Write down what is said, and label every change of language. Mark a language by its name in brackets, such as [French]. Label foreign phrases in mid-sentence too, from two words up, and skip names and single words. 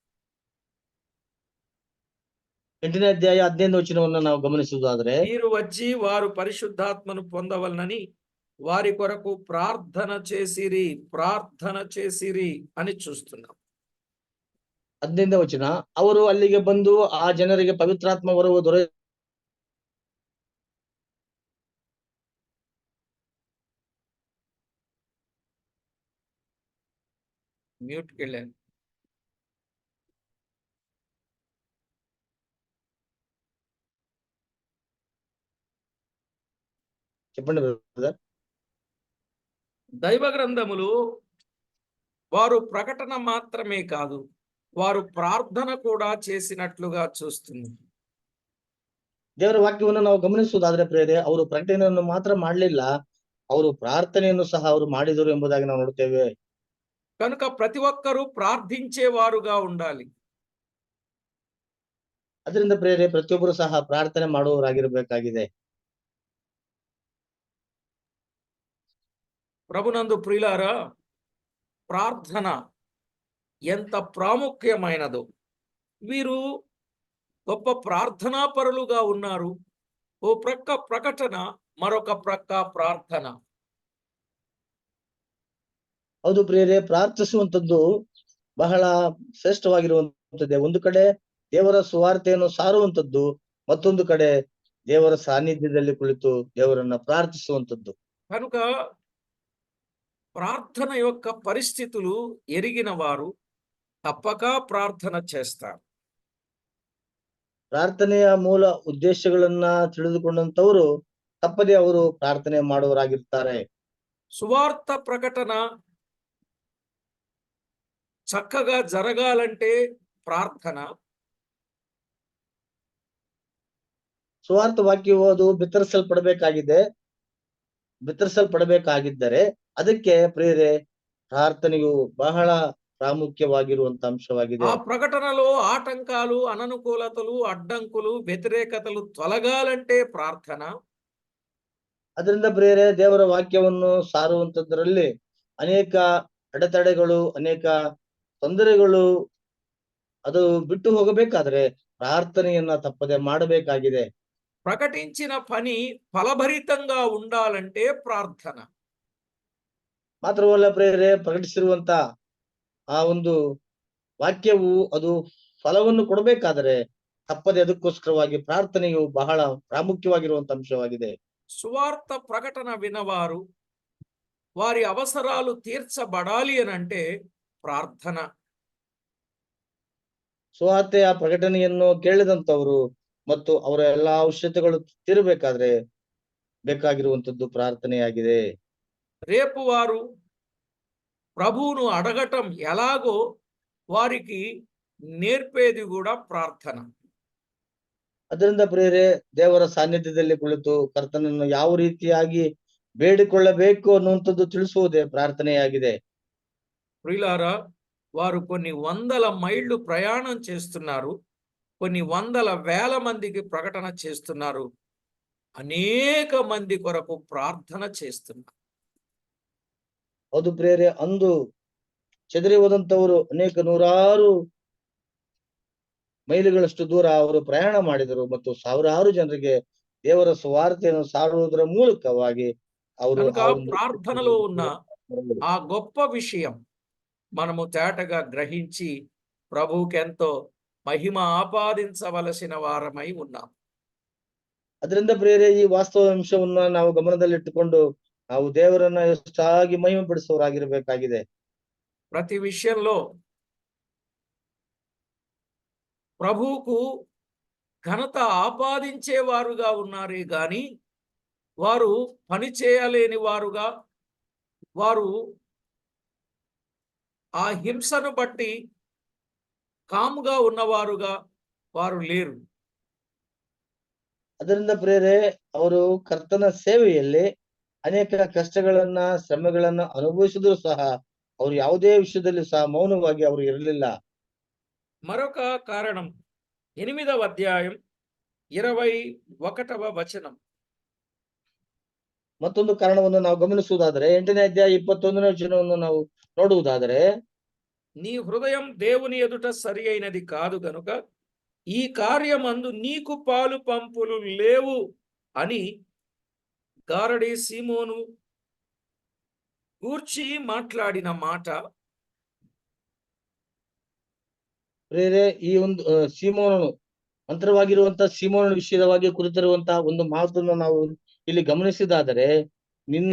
[Kannada] 8ನೇ ಅಧ್ಯಾಯ 15ನೇ ವಚನವನ್ನು ನಾವು ಗಮನಿಸುವುದಾದ್ರೆ, [Telugu] మీరు వచ్చి వారు పరిశుద్ధాత్మను పొందవలనని వారి కొరకు ప్రార్థన చేసిరి అని చూస్తున్నాం. [Kannada] 15ನೇ ವಚನ, ಅವರು ಅಲ್ಲಿಗೆ ಬಂದು ಆ ಜನರಿಗೆ ಪವಿತ್ರಾತ್ಮ ವರವು [Telugu] మ్యూట్కి వెళ్ళాను. చెప్పండి బ్రదర్. దైవ గ్రంథములు వారు ప్రకటన మాత్రమే కాదు, వారు ప్రార్థన కూడా చేసినట్లుగా చూస్తుంది. [Kannada] ದೇವರ ವಾಕ್ಯವನ್ನು ನಾವು ಗಮನಿಸುವುದಾದ್ರೆ ಪ್ರಿಯರೇ, ಅವರು ಪ್ರಕಟಣೆಯನ್ನು ಮಾತ್ರ ಮಾಡಲಿಲ್ಲ, ಅವರು ಪ್ರಾರ್ಥನೆಯನ್ನು ಸಹ ಅವರು ಮಾಡಿದರು ಎಂಬುದಾಗಿ ನಾವು ನೋಡ್ತೇವೆ. [Telugu] కనుక ప్రతి ఒక్కరూ ప్రార్థించేవారుగా ఉండాలి. [Kannada] ಅದರಿಂದ ಪ್ರಿಯರೇ, ಪ್ರತಿಯೊಬ್ಬರು ಸಹ ಪ್ರಾರ್ಥನೆ ಮಾಡುವವರಾಗಿರಬೇಕಾಗಿದೆ. [Telugu] ప్రభునందు ప్రియులారా, ప్రార్థన ఎంత ప్రాముఖ్యమైనదో. వీరు గొప్ప ప్రార్థనాపరులుగా ఉన్నారు. ఓ ప్రక్క ప్రకటన, మరొక ప్రక్క ప్రార్థన. [Kannada] ಹೌದು ಪ್ರಿಯರೇ, ಪ್ರಾರ್ಥಿಸುವಂತದ್ದು ಬಹಳ ಶ್ರೇಷ್ಠವಾಗಿರುವಂತದ್ದೇ. ಒಂದು ಕಡೆ ದೇವರ ಸುವಾರ್ತೆಯನ್ನು ಸಾರುವಂತದ್ದು, ಮತ್ತೊಂದು ಕಡೆ ದೇವರ ಸಾನ್ನಿಧ್ಯದಲ್ಲಿ ಕುಳಿತು ದೇವರನ್ನ ಪ್ರಾರ್ಥಿಸುವಂತದ್ದು. [Telugu] కనుక ప్రార్థన యొక్క పరిస్థితులు ఎరిగిన వారు తప్పక ప్రార్థన చేస్తారు. [Kannada] ಪ್ರಾರ್ಥನೆಯ ಮೂಲ ಉದ್ದೇಶಗಳನ್ನ ತಿಳಿದುಕೊಂಡಂತವರು ತಪ್ಪದೆ ಅವರು ಪ್ರಾರ್ಥನೆ ಮಾಡುವವರಾಗಿರ್ತಾರೆ. [Telugu] సువార్త ప్రకటన చక్కగా జరగాలంటే ప్రార్థన. [Kannada] ಸುವಾರ್ಥ ವಾಕ್ಯವು ಅದು ಬಿತ್ತರಿಸಲ್ಪಡಬೇಕಾಗಿದ್ದರೆ ಅದಕ್ಕೆ ಪ್ರಿಯರೇ, ಪ್ರಾರ್ಥನೆಯು ಬಹಳ ಪ್ರಾಮುಖ್ಯವಾಗಿರುವಂತ ಅಂಶವಾಗಿದೆ. [Telugu] ఆ ప్రకటనలో ఆటంకాలు, అననుకూలతలు, అడ్డంకులు, వ్యతిరేకతలు తొలగాలంటే ప్రార్థన. [Kannada] ಅದರಿಂದ ಪ್ರಿಯರೇ, ದೇವರ ವಾಕ್ಯವನ್ನು ಸಾರುವಂತದ್ರಲ್ಲಿ ಅನೇಕ ಅಡೆತಡೆಗಳು, ಅನೇಕ ತೊಂದರೆಗಳು ಅದು ಬಿಟ್ಟು ಹೋಗಬೇಕಾದ್ರೆ ಪ್ರಾರ್ಥನೆಯನ್ನ ತಪ್ಪದೆ ಮಾಡಬೇಕಾಗಿದೆ. [Telugu] ప్రకటించిన పని ఫలభరితంగా ఉండాలంటే ప్రార్థన. [Kannada] ಮಾತ್ರವಲ್ಲ ಪ್ರಿಯರೇ, ಪ್ರಕಟಿಸಿರುವಂತ ಆ ಒಂದು ವಾಕ್ಯವು ಅದು ಫಲವನ್ನು ಕೊಡಬೇಕಾದರೆ ತಪ್ಪದೆ ಅದಕ್ಕೋಸ್ಕರವಾಗಿ ಪ್ರಾರ್ಥನೆಯು ಬಹಳ ಪ್ರಾಮುಖ್ಯವಾಗಿರುವಂತ ಅಂಶವಾಗಿದೆ. [Telugu] సువార్త ప్రకటన వినవారు వారి అవసరాలు తీర్చబడాలి అనంటే ప్రార్థన. [Kannada] ಸುವಾರ್ತೆಯ ಪ್ರಕಟಣೆಯನ್ನು ಕೇಳಿದಂತವರು ಮತ್ತು ಅವರ ಎಲ್ಲಾ ಅವಶ್ಯಕತೆಗಳು ತೀರಬೇಕಾದ್ರೆ ಬೇಕಾಗಿರುವಂತದ್ದು ಪ್ರಾರ್ಥನೆಯಾಗಿದೆ. [Telugu] రేపు వారు ప్రభువును అడగటం ఎలాగో వారికి నేర్పేది కూడా ప్రార్థన. [Kannada] ಅದರಿಂದ ಪ್ರಿಯರೇ, ದೇವರ ಸಾನ್ನಿಧ್ಯದಲ್ಲಿ ಕುಳಿತು ಕರ್ತನನ್ನು ಯಾವ ರೀತಿಯಾಗಿ ಬೇಡಿಕೊಳ್ಳಬೇಕು ಅನ್ನುವಂಥದ್ದು ತಿಳಿಸುವುದೇ ಪ್ರಾರ್ಥನೆಯಾಗಿದೆ. [Telugu] ప్రియులారా, వారు కొన్ని వందల మైళ్ళు ప్రయాణం చేస్తున్నారు, కొన్ని వందల వేల మందికి ప్రకటన చేస్తున్నారు, అనేక మంది కొరకు ప్రార్థన చేస్తున్నారు. [Kannada] ಹೌದು ಪ್ರಿಯರೇ, ಅಂದು ಚೆದರಿ ಹೋದಂತವರು ಅನೇಕ ನೂರಾರು ಮೈಲುಗಳಷ್ಟು ದೂರ ಅವರು ಪ್ರಯಾಣ ಮಾಡಿದರು ಮತ್ತು ಸಾವಿರಾರು ಜನರಿಗೆ ದೇವರ ಸುವಾರ್ತೆಯನ್ನು ಸಾರುವುದರ ಮೂಲಕವಾಗಿ ಅವರು [Telugu] కనుక ప్రార్థనలో ఉన్న ఆ గొప్ప విషయం మనము తేటగా గ్రహించి ప్రభువుకి ఎంతో మహిమ ఆపాదించవలసిన వారమై ఉన్నాం. [Kannada] ಅದರಿಂದ ಪ್ರಿಯರೇ, ಈ ವಾಸ್ತವ ಅಂಶವನ್ನ ನಾವು ಗಮನದಲ್ಲಿಟ್ಟುಕೊಂಡು ನಾವು ದೇವರನ್ನ ಹೆಚ್ಚಾಗಿ ಮಹಿಮೆ ಪಡಿಸುವವರಾಗಿರಬೇಕಾಗಿದೆ. [Telugu] ప్రతి విషయంలో ప్రభువుకు ఘనత ఆపాదించేవారుగా ఉన్నారే గాని వారు పని చేయలేని వారుగా, వారు ఆ హింసను బట్టి కాముగా ఉన్నవారుగా వారు లేరు. [Kannada] ಅದರಿಂದ ಪ್ರಿಯರೇ, ಅವರು ಕರ್ತನ ಸೇವೆಯಲ್ಲಿ ಅನೇಕ ಕಷ್ಟಗಳನ್ನ ಶ್ರಮೆಗಳನ್ನ ಅನುಭವಿಸಿದ್ರು ಸಹ ಅವರು ಯಾವುದೇ ವಿಷಯದಲ್ಲಿ ಸಹ ಮೌನವಾಗಿ ಅವರು ಇರಲಿಲ್ಲ. [Telugu] మరొక కారణం 8వ అధ్యాయం 21వ వచనం. [Kannada] ಮತ್ತೊಂದು ಕಾರಣವನ್ನು ನಾವು ಗಮನಿಸುವುದಾದರೆ 8ನೇ ಅಧ್ಯಾಯ 21ನೇ ವಚನವನ್ನು ನಾವು ನೋಡುವುದಾದರೆ, [Telugu] నీ హృదయం దేవుని ఎదుట సరి అయినది కాదు గనుక ఈ కార్యమందు నీకు పాలు పంపులు లేవు అని గారడి సీమోను గూర్చి మాట్లాడిన మాట [Kannada] ಪ್ರಿಯರೇ, ಈ ಒಂದು ಸೀಮೋನನು ಮಂತ್ರವಾಗಿರುವಂತಹ ಸೀಮೋನನ ವಿಷಯವಾಗಿ ಕುರಿತಿರುವಂತಹ ಒಂದು ಮಾತನ್ನು ನಾವು ಇಲ್ಲಿ ಗಮನಿಸಿದಾದರೆ, ನಿನ್ನ